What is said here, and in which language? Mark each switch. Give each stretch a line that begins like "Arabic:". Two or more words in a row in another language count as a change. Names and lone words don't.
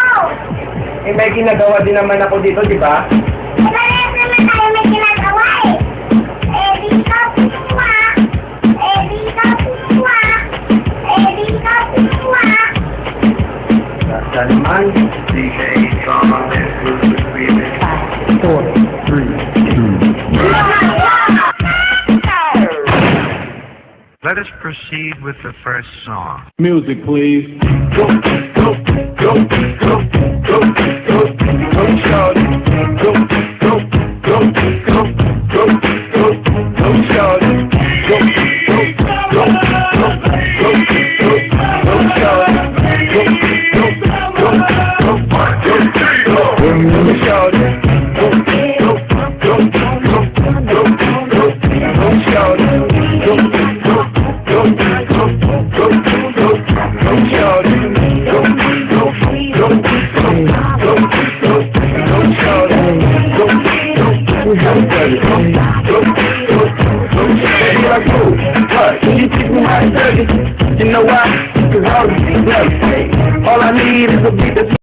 Filipino: Eh, may ginagawa din naman ako dito, di ba? Parehas naman tayo may ginagawa eh. Eh, di ka pinuha. Eh, di ka pinuha. Eh, di ka pinuha. Basta naman.
English: Let us proceed with the first song. Music, please. Go, go, go, go, go, go, go, shawty. Go, go, go, go, go, go, go, shawty. Go, go, go, go, go, go, go, shawty. Go, go, go, go, go, shawty. Go, go, go, go, go, go, shawty. Go, go, go, go, go, go, shawty. Go, go, go, go, go, shawty. Go, baby, like who? What? You teach me how to dirty. You know why? 'Cause all of these bloody. All I need is a beat that's